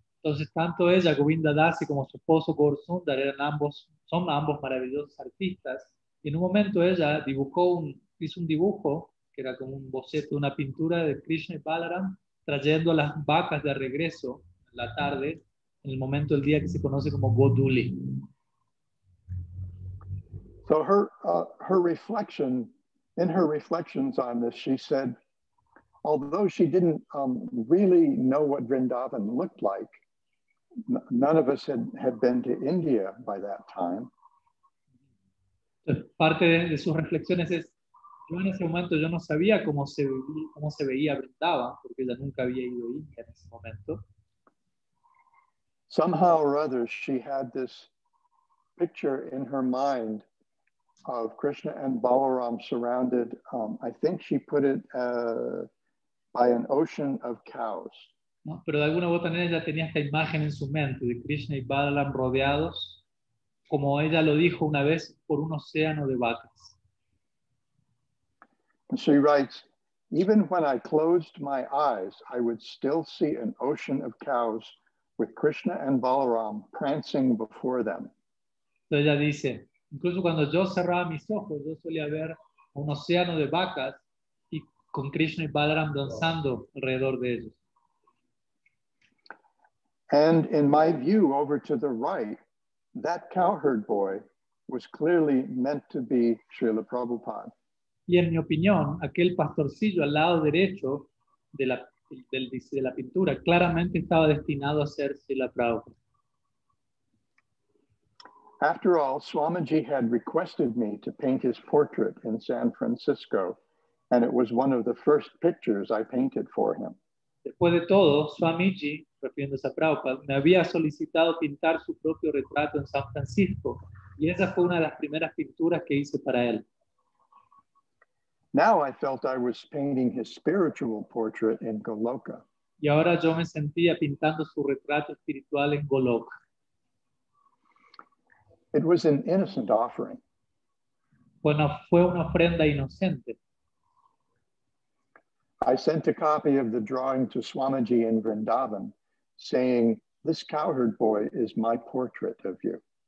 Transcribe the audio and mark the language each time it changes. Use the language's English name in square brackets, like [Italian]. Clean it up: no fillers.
[Spanish] Entonces, tanto ella, Govinda Dasi, como su esposo Gorsundar son ambos maravillosos artistas. Y en un momento ella dibujó hizo un dibujo que era como un boceto, una pintura de Krishna y Balaram trayendo a las vacas de regreso en la tarde, en el momento del día que se conoce como Goduli. [English] So her reflection, in her reflections on this, she said, although she didn't really know what Vrindavan looked like, none of us had been to India by that time. [Spanish] Entonces, parte de sus reflexiones es, yo en ese momento yo no sabía cómo se veía Vrindavan, porque ella nunca había ido a India en ese momento. [English] Somehow or other, she had this picture in her mind of Krishna and Balaram surrounded, I think she put it by an ocean of cows. [Spanish] ¿No? Pero de alguna u otra manera ella tenía esta imagen en su mente de Krishna y Balaram rodeados, como ella lo dijo una vez, por un océano de vacas. [English] And she writes, even when I closed my eyes, I would still see an ocean of cows with Krishna and Balaram prancing before them. [Spanish] Entonces ella dice, incluso cuando yo cerraba mis ojos, yo solía ver un océano de vacas y con Krishna y Balaram danzando alrededor de ellos. [English] And in my view, over to the right, that cowherd boy was clearly meant to be Srila Prabhupada. [Spanish] Y en mi opinión, aquel pastorcillo al lado derecho de la pintura claramente estaba destinado a ser Srila Prabhupada. [English] After all, Swamiji had requested me to paint his portrait in San Francisco, and it was one of the first pictures I painted for him. [Spanish] Después de todo, Swamiji, refiriéndose a Prabhupada, me había solicitado pintar su propio retrato en San Francisco, y esa fue una de las primeras pinturas que hice para él. [English] Now I felt I was painting his spiritual portrait in Goloka. [Spanish] Y ahora yo me sentía pintando su retrato espiritual en Golok. [English] It was an innocent offering. [Spanish] Bueno, fue una ofrenda inocente. [English] I sent a copy of the drawing to Swamiji in Vrindavan, saying, this cowherd boy is my portrait of you.